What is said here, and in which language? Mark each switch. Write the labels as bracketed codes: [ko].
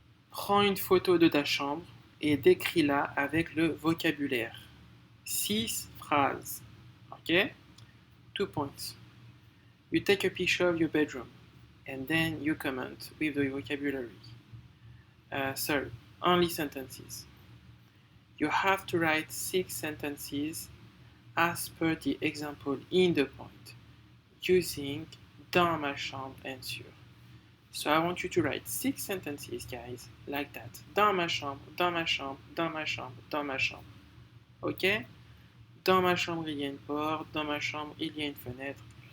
[fr] Prends une photo de ta chambre et décris-la avec le vocabulaire. 6 phrases. Ok? 2 points. [en] You take a picture of your bedroom and then you comment with the vocabulary. Sorry, only sentences. You have to write 6 sentences as per the example in the point using dans ma chambre and sur. So I want you to write 6 sentences, guys, like that. [fr] Dans ma chambre, dans ma chambre, dans ma chambre, dans ma chambre. Ok? Dans ma chambre, il y a une porte. Dans ma chambre, il y a une fenêtre.